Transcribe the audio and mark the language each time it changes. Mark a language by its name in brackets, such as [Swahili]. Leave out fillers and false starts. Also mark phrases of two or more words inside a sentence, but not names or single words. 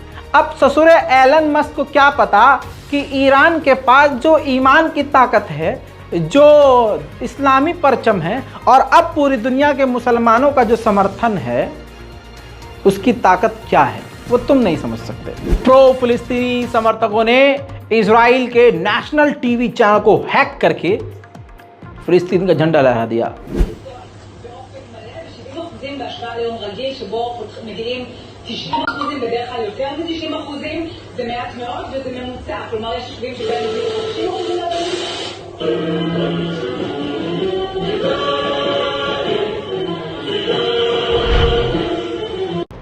[Hindi] अब ससुरे एलन मस्क को क्या पता कि ईरान के पास जो ईमान की ताकत है, जो इस्लामी परचम है और अब पूरी दुनिया के मुसलमानों का जो समर्थन है, उसकी ताकत क्या है वो तुम नहीं समझ सकते। प्रो फिलिस्तीनी समर्थकों ने इजराइल के नेशनल टीवी चैनल को हैक करके फिलिस्तीन का झंडा लहरा दिया। [Hebrew] בדרך כלל יותר מ-90%, זה מעט מאוד וזה ממוצע, כלומר יש יישובים שבהם זה 50%.